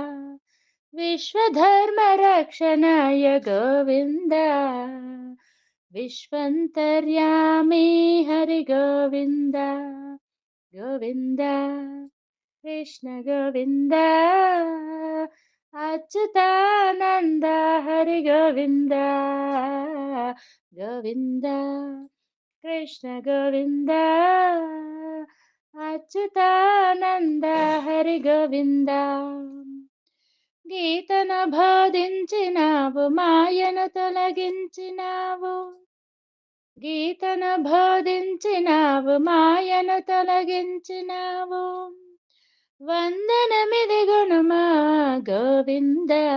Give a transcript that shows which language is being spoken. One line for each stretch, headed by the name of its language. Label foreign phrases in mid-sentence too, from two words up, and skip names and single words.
Sanskrit: विश्वधर्मरक्षणाय गोविन्द विश्वन्तर्यामी हरि गोविन्द गोविन्द कृष्ण गोविन्द अच्युतानन्द हरि गोविन्द गोविन्द कृष्ण गोविन्द अच्युतानन्द हरि गोविन्द
Telugu: గీతను బోధించినావు మాయను తొలగించినావు గీతను బోధించినావు మాయను తొలగించినావు వందనమిది గుణమా గోవింద